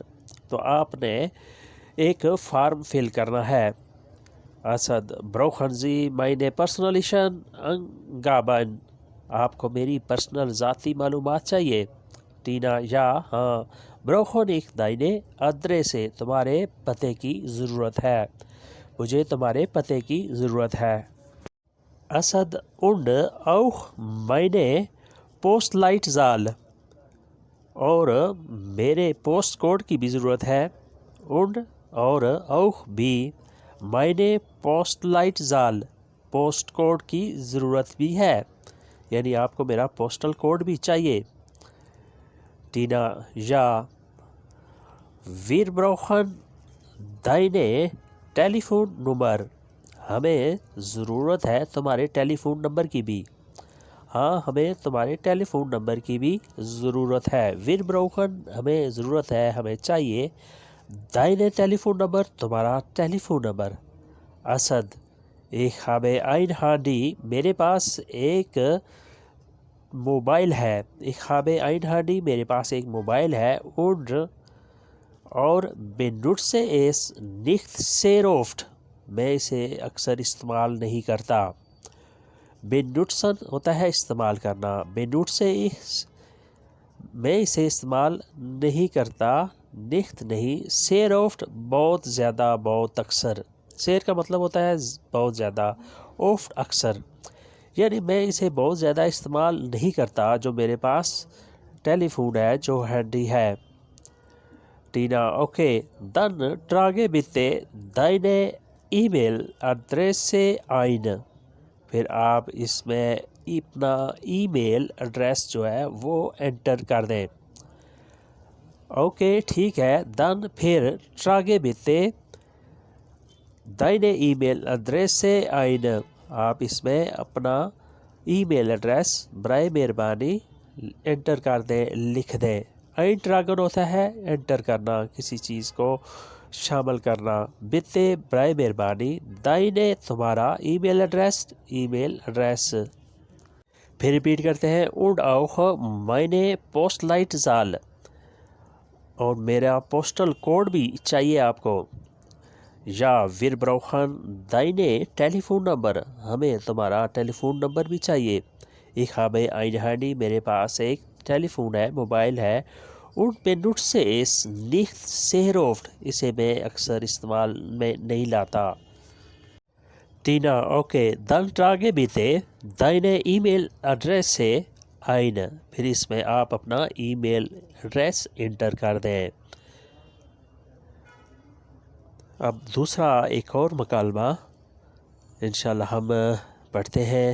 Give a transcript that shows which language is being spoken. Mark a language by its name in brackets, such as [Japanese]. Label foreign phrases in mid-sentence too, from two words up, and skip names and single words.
[Urdu] تو آپ نے ایک فارم فل کرنا ہے. [German] असद brauchen Sie meine persönlichen Angaben। [Urdu] آپ کو میری پرسنل ذاتی معلومات چاہیے. ٹینا یا ہاں, [German] brauchen ich deine Adresse [Urdu] تمہارے پتے کی ضرورت ہے، مجھے تمہارے پتے کی ضرورت ہے. असद [German] und auch meine Postleitzahl [Urdu] اور میرے پوسٹ کوڈ کی بھی ضرورت ہے. und और auch भी [German] meine Postleitzahl [Urdu] پوسٹ کوڈ کی ضرورت بھی ہے، یعنی آپ کو میرا پوسٹل کوڈ بھی چاہیے. [German] टीना या wir brauchen deine टेलीफोन नंबर। [Urdu] ہمیں ضرورت ہے تمہارے ٹیلی فون نمبر کی بھی. ہاں، ہمیں تمہارے ٹیلی فون نمبر کی بھی ضرورت ہے. [German] wir brauchen [Urdu] ہمیں ضرورت ہے، ہمیں چاہیے. [German] deine Telefonnummer [Urdu] تمہارا ٹیلی فون نمبر. असद [German] ich habe ein Handy [Urdu] میرے پاس ایک موبائل ہے. [German] ich habe ein Handy [Urdu] میرے پاس ایک موبائل ہے. und और [German] benutze es nicht sehr oft [Urdu] میں اسے اکثر استعمال نہیں کرتا. benutzen ہوتا ہے استعمال کرنا, [German] benutze ich [Urdu] میں اسے استعمال نہیں کرتا, nicht नहीं, [German] sehr oft [Urdu] بہت زیادہ، بہت اکثر. sehr کا مطلب ہوتا ہے بہت زیادہ, oft اکثر، یعنی میں اسے بہت زیادہ استعمال نہیں کرتا جو میرے پاس ٹیلی فون ہے، جو ہینڈی ہے. ٹینا اوکے, [German] dann trage bitte deine E-Mail-Adresse ein। [Urdu] پھر آپ اس میں اپنا ای میل ایڈریس جو ہے وہ انٹر کر دیں. اوکے ٹھیک ہے, [German] dann फिर trage bitte deine E-Mail-Adresse ein। [Urdu] آپ اس میں اپنا ای میل ایڈریس برائے مہربانی انٹر کر دیں، لکھ دیں۔ انٹراگن ہوتا ہے انٹر کرنا، کسی چیز کو شامل کرنا۔ بتے برائے مہربانی دائنے تمہارا ای میل ایڈریس۔ پھر ریپیٹ کرتے ہیں، [German] und auch meine Postleitzahl, [Urdu] اور میرا پوسٹل کوڈ بھی چاہیے آپ کو۔ یا [German] wir brauchen deine Telefonnummer, [Urdu] ہمیں تمہارا ٹیلی فون نمبر بھی چاہیے۔ [German] Ich habe ein Handy، [Urdu] میرے پاس ایک ٹیلی فون ہے، موبائل ہے۔ [German] und benutze es nicht sehr oft، [Urdu] اسے میں اکثر استعمال میں نہیں لاتا۔ ٹینا، اوکے، [German] dann trage bitte deine E-Mail Adresse ein، [Urdu] پھر اس میں آپ اپنا ای میل ایڈریس انٹر کر دیں۔ اب دوسرا ایک اور مکالمہ انشاءاللہ ہم پڑھتے ہیں۔